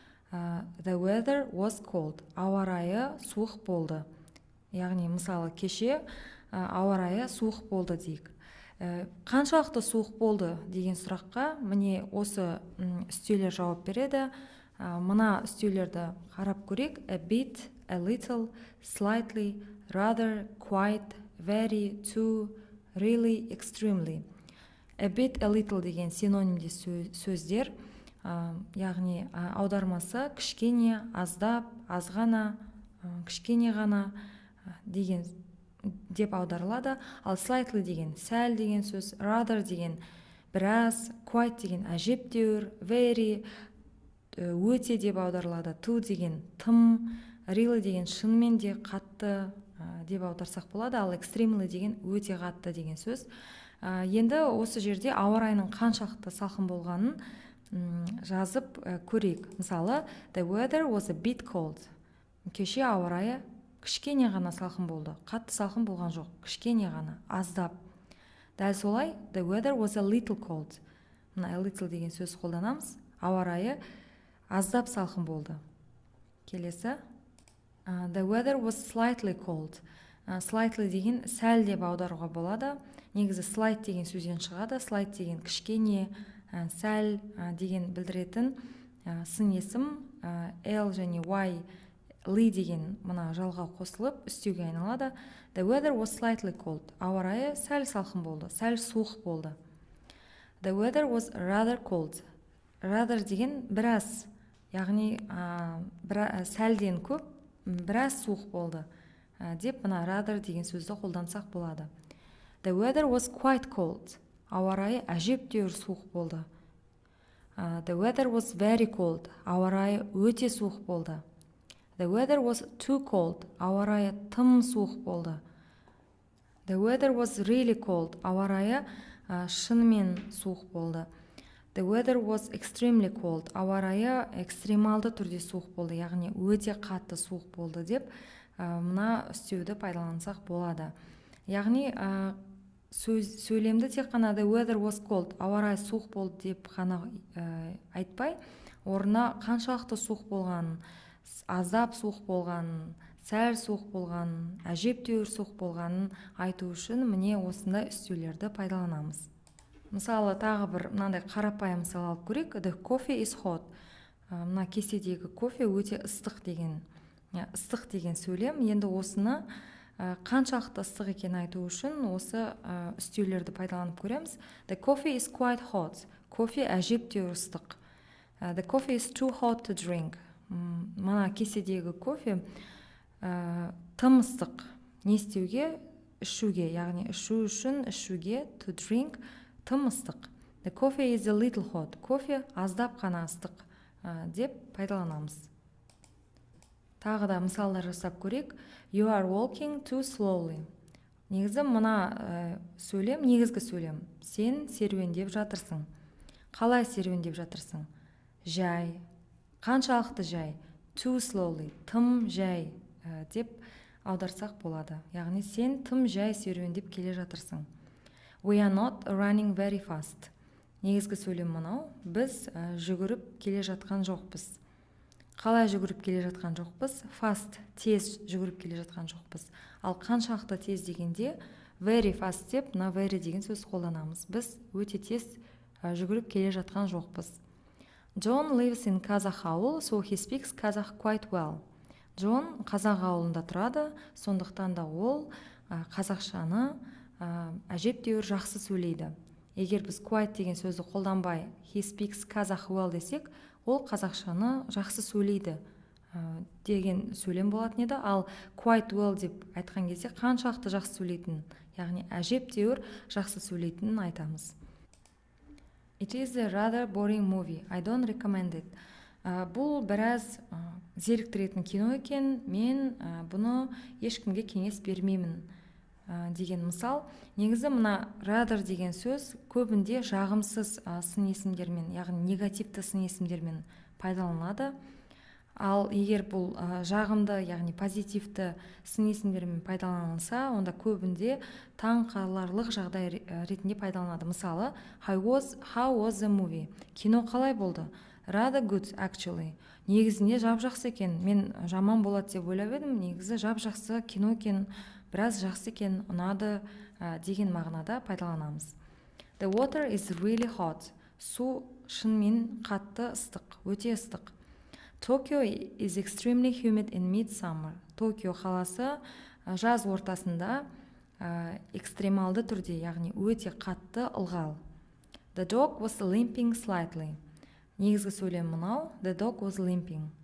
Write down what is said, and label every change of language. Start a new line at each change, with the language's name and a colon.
English: The weather was cold.
Kazakh: Ауа райы суық болды. Яғни мысалы кеше ауа райы суық болды дейік. Қаншалықты суық болды деген сұраққа міне осы үстеулер жауап береді. Мына үстеулерді қарап көрейік.
English: A bit, a little, slightly, rather, quite, very, too, really, extremely.
Kazakh: A bit, a little деген синонимде сөздер. Яғни аудармасы кішкене, аздап, азғана, кішкене ғана деген деп аударылады. Ал slightly деген сәл деген сөз, rather деген біраз, quite деген әжептәуір, very өте деп аударылады, too деген тым, really деген шынымен де қатты деп аударсақ болады. Ал extremely деген өте қатты деген сөз. Енді осы жерде ауа райының қаншалықты салқын болғанын жазып көрейік.
English: Мысалы, the weather was a bit cold.
Kazakh: Кеше ауа райы кішкене ғана салқын болды. Қатты салқын болған жоқ, кішкене ғана, аздап. Дәл солай,
English: the weather was a little cold.
Kazakh: Мына a little деген сөз қолданамыз. Ауа райы аздап салқын болды. Келесі.
English: The weather was slightly cold.
Kazakh: Slightly деген сәл деп аударуға болады. Негізі slight деген сөзден шығады. Slight деген кішкене, сәл деген білдіретін сын есім L және Y, ли деген мына жалға қосылып үстеуге айналады.
English: The weather was slightly cold.
Kazakh: Ауа райы сәл салқын болды, сәл суық болды.
English: The weather was rather cold.
Kazakh: Rather деген біраз, яғни сәлден көп, біраз суық болды деп мына rather деген сөзді қолдансақ болады.
English: The weather was quite cold.
Kazakh: Ауа райы әжептәуір суық болды.
English: The weather was very cold.
Kazakh: Ауа райы өте суық болды.
English: The weather was too cold.
Kazakh: Ауа райы тым суық болды.
English: The weather was really cold.
Kazakh: Ауа райы шынымен суық болды.
English: The weather was extremely cold.
Kazakh: Ауа райы экстремалды түрде суық болды, яғни өте қатты суық болды деп мына үстеуді пайдалансақ болады. Яғни сөйлемді тек қана
English: the weather was cold,
Kazakh: ауа райы суық болды деп қана айтпай, орнына қаншалықты суық болғанын, аздап суық болғанын, сәл суық болғанын, әжептәуір суық болғанын айту үшін міне осындай үстеулерді пайдаланамыз. Мысалы, тағы бір мынандай қарапайым мысал алып көрейік.
English: The coffee is hot.
Kazakh: Мына кеседегі кофе өте ыстық деген сөйлем. Енді осыны қаншалықты ыстық екенін айту үшін осы үстеулерді пайдаланып көреміз.
English: The coffee is quite hot.
Kazakh: Кофе әжептәуір ыстық.
English: The coffee is too hot to drink.
Kazakh: Мына кеседегі кофе тым ыстық. Не істеуге? Ішуге, яғни ішу үшін ішуге,
English: to drink,
Kazakh: тым ыстық.
English: The coffee is a little hot.
Kazakh: Кофе аздап қана ыстық деп пайдаланамыз. Тағы да мысалдар жасап көрейік.
English: You are walking too slowly.
Kazakh: Негізі мына сөйлем, негізгі сөйлем. Сен серуендеп жатырсың. Қалай серуендеп жатырсың? Жай. Қаншалықты жай? Too slowly. Тым жай деп аударсақ болады. Яғни сен тым жай серуендеп келе жатырсың.
English: We are not running very fast.
Kazakh: Негізгі сөйлем мынау. Біз жүгіріп келе жатқан жоқпыз. Қалай жүгіріп келе жатқан жоқпыз? Fast, тез жүгіріп келе жатқан жоқпыз. Ал қаншалықты тез дегенде very fast деп, мына very деген сөз қолданамыз. Біз өте тез жүгіріп келе жатқан жоқпыз.
English: John lives in Kazakh ауыл, so he speaks Kazakh quite well.
Kazakh: Джон қазақ ауылында тұрады, сондықтан да ол қазақшаны әжептәуір жақсы сөйлейді. Егер біз quite деген сөзді қолданбай
English: he speaks Kazakh well
Kazakh: десек, ол қазақшаны жақсы сөйлейді деген сөйлем болатын еді. Ал quite well деп айтқан кезде қаншалықты жақсы сөйлейтінін, яғни әжептәуір жақсы сөйлейтінін айтамыз.
English: It is a rather boring movie. I don't recommend it.
Kazakh: Бұл біраз зеріктіретін кино екен, мен бұны ешкімге кеңес бермеймін деген мысал. Негізі мына rather деген сөз көбінде жағымсыз сын есімдермен, яғни негативті сын есімдермен пайдаланылады. Ал егер бұл жағымды, яғни позитивті сын есімдермен пайдаланылса, онда көбінде таңқаларлық жағдай ретінде пайдаланады.
English: Мысалы, how was the movie?
Kazakh: Кино қалай болды?
English: Rather good actually.
Kazakh: Негізінде жап-жақсы екен. Мен жаман болады деп ойлап едім, негізі жап-жақсы кино екен, біраз жақсы екен, ұнады деген мағынада пайдаланамыз.
English: The water is really hot.
Kazakh: Су шынымен қатты ыстық, өте ыстық.
English: Tokyo is extremely humid in midsummer.
Kazakh: Токио қаласы жаз ортасында экстремалды түрде, яғни өте қатты ылғал.
English: The dog was limping slightly.
Kazakh: Негізгі сөйлем мынау,
English: the dog was limping.